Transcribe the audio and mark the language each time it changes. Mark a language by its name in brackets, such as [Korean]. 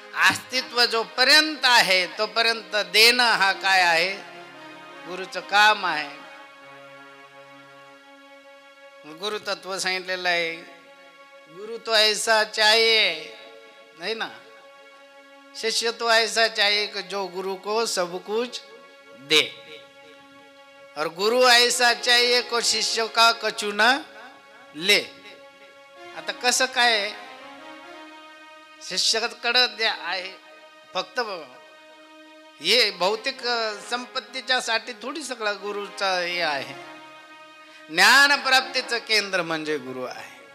[Marathi] अस्तित्व जोपर्यंत आहे तोपर्यंत देणं हा काय आहे? गुरुचं काम आहे. गुरु तत्व सांगितलेलं आहे. [Hindi] गुरु तो ऐसा चाहिए, [Marathi] नाही ना, [Hindi] शिष्य तो ऐसा चाहिए कि जो गुरु को सब कुछ दे, और गुरु ऐसा चाहिए को शिष्य का कछु न ले. [Marathi] आता कसं काय, शिष्याकडे द्या आहे फक्त हे भौतिक संपत्तीच्या साठी थोडी सगळा गुरुचा हे आहे. ज्ञान प्राप्तीचं केंद्र म्हणजे गुरु आहे.